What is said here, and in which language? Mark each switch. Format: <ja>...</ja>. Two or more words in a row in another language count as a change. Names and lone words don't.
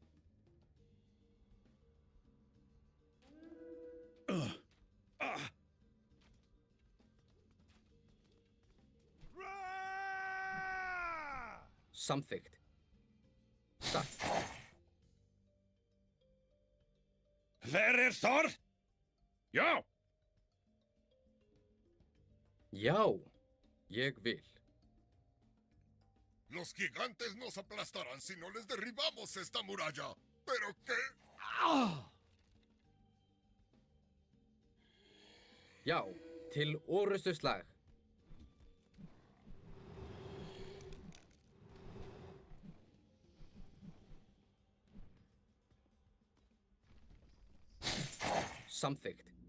<is>Samþykkt. Satt. Hver er þar? Já. Já. Ég vil.</is> <es>Los gigantes nos aplastarán si no les derribamos esta muralla. ¿Pero qué?</es> <is>Já. Til orustuslag. Samþykkt.</is>